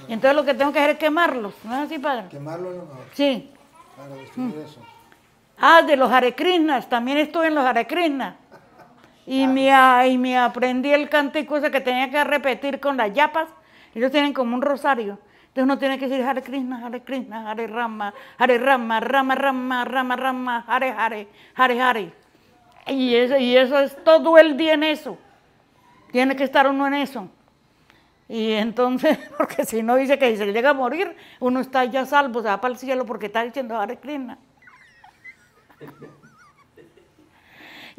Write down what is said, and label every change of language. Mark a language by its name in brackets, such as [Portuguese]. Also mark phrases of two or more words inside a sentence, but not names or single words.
[Spanish] Y entonces lo que tengo que hacer es quemarlos, ¿no es así, padre? Quemarlos. Sí. Para destruir eso. De los Hare Krishnas, también estuve en los Hare Krishnas. Y me aprendí el cántico ese que tenía que repetir con las yapas. Ellos tienen como un rosario. Entonces uno tiene que decir Hare Krishna, Hare Rama, Rama Rama, Rama Rama, Hare Hare, Hare Hare. Y eso es todo el día en eso. Tiene que estar uno en eso. Y entonces, porque si no, dice que si se llega a morir, uno está ya salvo, se va para el cielo porque está diciendo Hare Krishna.